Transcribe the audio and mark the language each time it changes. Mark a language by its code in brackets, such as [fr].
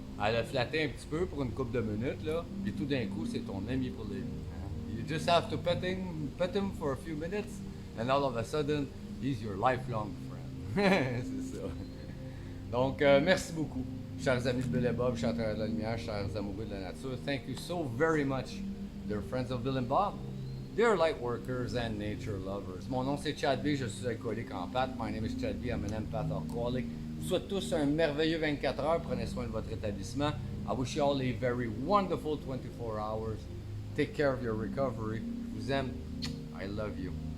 [fr] À le flatter un petit peu pour une couple de minutes, là, et tout d'un coup, c'est ton ami pour la vie. Hein? [en] You just have to pet him for a few minutes, and all of a sudden, he's your lifelong friend. [fr] C'est ça. Donc, merci beaucoup, chers amis de Bill et Bob, chers travailleurs de la lumière, chers amoureux de la nature. [en] Thank you so very much, dear friends of Bill and Bob, dear light workers and nature lovers. [fr] Mon nom c'est Chad B, je suis alcoolique en pâte. [en] My name is Chad B, I'm an empath alcoholic. [fr] Je vous souhaite tous un merveilleux 24 heures. Prenez soin de votre établissement. [en] I wish you all a very wonderful 24 hours. Take care of your recovery. [fr] Je vous aime. [en] I love you.